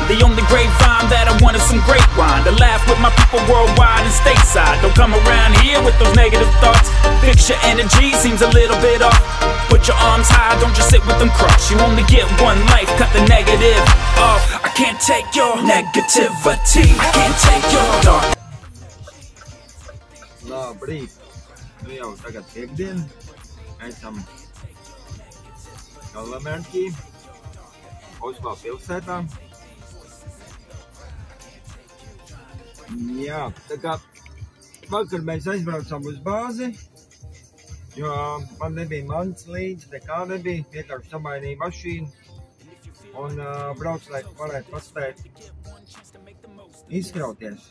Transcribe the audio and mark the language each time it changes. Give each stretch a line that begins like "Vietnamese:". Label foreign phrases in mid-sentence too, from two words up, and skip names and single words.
English: The only grapevine that I want is some great wine, to laugh with my people worldwide and stateside. Don't come around here with those negative thoughts. Fix your energy, seems a little bit off. Put your arms high, don't just sit with them crossed. You only get one life, cut the negative off. I can't take your negativity, I can't take your dark.
Latvian: Labrīt, nu jau tagad piekdien, esam Galamērķī, Oslo pilsētā. Jā, tā kā vakar mēs aizbraucām uz bāzi, jo man nebija mans līdzi, nekā nebija, vienkārši samainīja mašīnu un brauc, lai varētu paspēt izkrauties.